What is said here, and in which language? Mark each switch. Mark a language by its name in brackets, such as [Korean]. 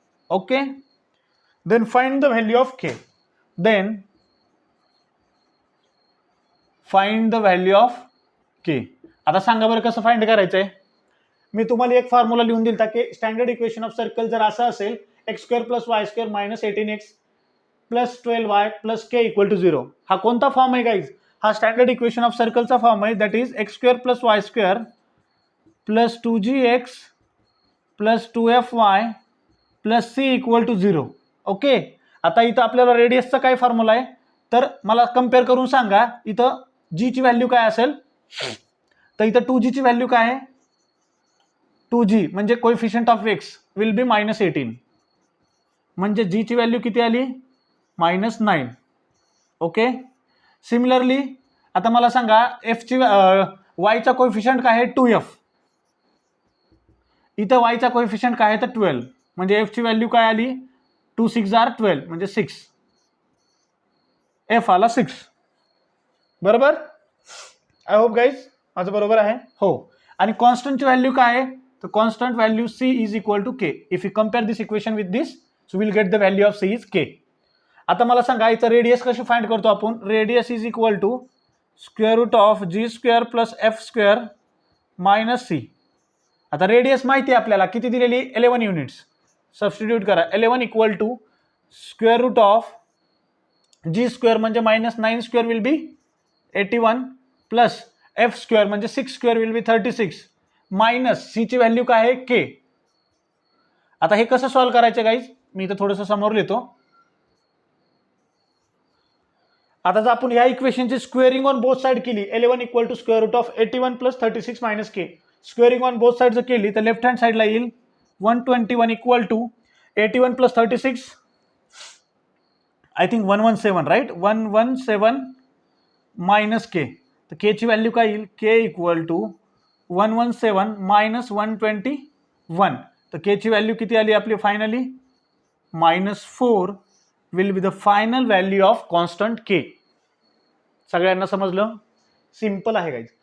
[English] Okay. Then find the value of k. Then find the value of k. [Marathi] आता सांगा बरं कसं find करायचंय. मी तुम्हाला एक फॉर्म्युला लिहून दिलता की स्टँडर्ड इक्वेशन ऑफ सर्कल जर असं असेल x² + y² -18x + 12y + k = 0. हा कोणता फॉर्म आहे गाईज? हा स्टँडर्ड इक्वेशन ऑफ सर्कलचा फॉर्म आहे. [English] That is x² + y² + 2gx + 2fy + c = 0. Okay. [Marathi] आता इथं आपल्याला रेडियसचा काय फॉर्म्युला आहे तर मला कम्पेअर करून सांगा. इथं g ची व्हॅल्यू काय असेल? तर इथं 2g ची व्हॅल्यू काय आहे? 2g म्हणजे [English] coefficient of x will be -18, [Marathi] म्हणजे g ची व्हॅल्यू किती आली -9. ओके. सिमिलरली आता मला सांगा f ची y चा कोएफिशियंट काय आहे 2f, इथं y चा कोएफिशियंट काय आहे तर 12, म्हणजे f ची व्हॅल्यू काय आली 2 6 आर 12 म्हणजे 6, f आला 6. बरोबर. [English] I hope guys [Marathi] माझं बरोबर आहे. हो. आणि कॉन्स्टंटची व्हॅल्यू काय आहे तर [English] Constant value c is equal to k. If you compare this equation with this so will get the value of c is k. [Marathi] आता मला सांगा याचं रेडियस कशी फाइंड करतो आपण. [English] Radius is equal to square root of g square plus f square minus c. [Marathi] आता radius माहिती आहे आपल्याला किती दिलेली 11 युनिट्स. सबस्टिट्यूट करा 11 equal to square route of g square म्हणजे -9 square will be 81 plus f square म्हणजे 6 square will be 36 minus c ची व्हॅल्यू काय आहे k. आता हे कसं सॉल्व्ह करायचं गाईज मी इथं थोडंसं समोर लिहितो. आता जर आपण या इक्वेशनची स्क्वेअरिंग ऑन बोथ साइड केली 11 equal to square route of 81 plus 36 minus k, squaring on both side जर केली तर लेफ्ट हँड साइडला येईल 121 equal to 81 plus 36 I think 117 right 117 minus k. तर k ची व्हॅल्यू काय येईल k इक्वल टू 117 मायनस 121. तर k ची व्हॅल्यू किती आली आपली finally [English] -4 will be the final value of constant k. [Marathi] सगळ्यांना समजलं. सिंपल आहे गाईज.